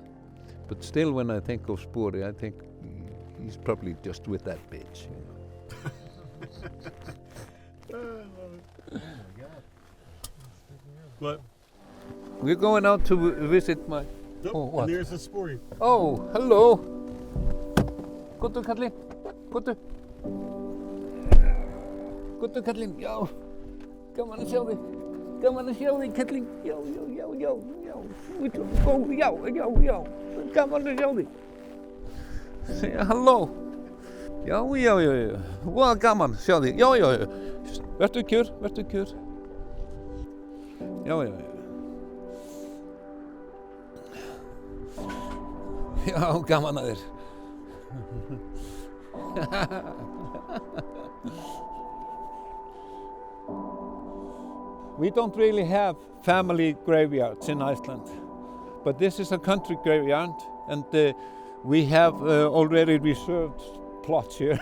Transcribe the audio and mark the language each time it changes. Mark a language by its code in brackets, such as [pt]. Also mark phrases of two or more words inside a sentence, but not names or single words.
[en] But still, when I think of Spori, I think he's probably just with that bitch, you know. I love it. Oh my God. What? We're going out to visit my... Nope. Oh, what? And there's the Spori. Oh, hello. [is] Kottu kallinn, kottu. Kottu kallinn, já. Gaman að sjá þig. Gaman að sjá þig, kallinn. Já. Góð, já. Gaman að sjá þig. Segja halló. Já. Voða gaman að sjá þig. Já. Vertu kjör. Já. Já, gaman að þér. [en] We don't really have family graveyards in Iceland, but this is a country graveyard, and we have already reserved plots here.